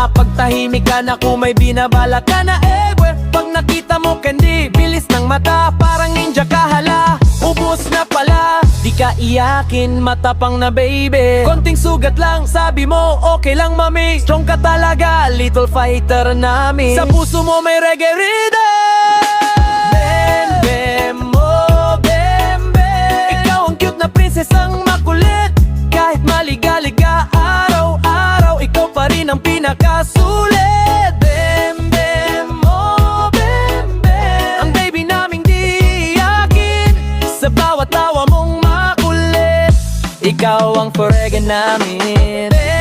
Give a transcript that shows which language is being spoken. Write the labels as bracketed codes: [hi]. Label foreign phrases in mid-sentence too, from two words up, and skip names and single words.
[tl] Pag tahimik ka na kung may binabala ka na pag nakita mo candy, bilis ng mata. Parang ninja ka hala, ubos na pala. Di ka iyakin, matapang na baby. Konting sugat lang, sabi mo okay lang mami. Strong ka talaga, [en] little fighter [tl] namin. Sa puso mo may [en] reggae rhythm. Bem, bem, oh bem, bem. [tl] Ikaw ang cute na prinsesang makulit. Kahit maligalig ka araw-araw, ikaw pa rin ang pinakasulit. Bem, bem, oh bem, bem. Ang baby naming di iyakin. Sa bawat tawa mong makulit. Ikaw ang forever namin.